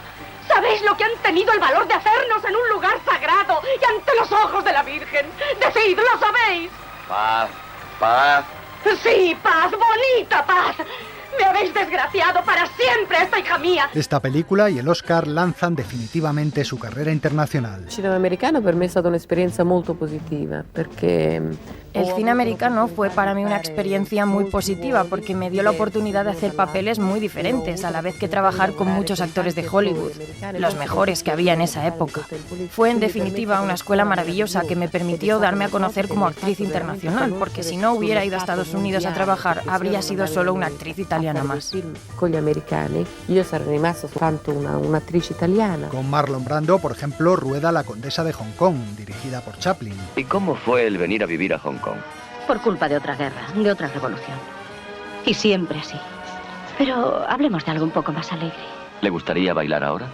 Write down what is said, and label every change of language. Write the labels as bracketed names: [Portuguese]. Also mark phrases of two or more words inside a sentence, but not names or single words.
[Spanish] ¿Sabéis lo que han tenido el valor de hacernos en un lugar sagrado y ante los ojos de la Virgen? ¡Decid, lo sabéis! Paz, paz. Sí, paz, bonita paz. Me habéis desgraciado para siempre a esta hija mía. Esta película y el Oscar lanzan definitivamente su carrera internacional. [Italian] Il cinema americano per me è stata un'esperienza molto positiva perché [Spanish] el cine americano fue para mí una experiencia muy positiva porque me dio la oportunidad de hacer papeles muy diferentes, a la vez que trabajar con muchos actores de Hollywood, los mejores que había en esa época. Fue en definitiva una escuela maravillosa que me permitió darme a conocer como actriz internacional, porque si no hubiera ido a Estados Unidos a trabajar, habría sido solo una actriz italiana más. Con los americanos, [Italian] yo sarei rimasta soltanto una [Spanish] actriz italiana. Con Marlon Brando, por ejemplo, rueda La Condesa de Hong Kong, dirigida por Chaplin. ¿Y cómo fue el venir a vivir a Hong Kong? Por culpa de otra guerra, de otra revolución. Y siempre así. Pero hablemos de algo un poco más alegre. ¿Le gustaría bailar ahora?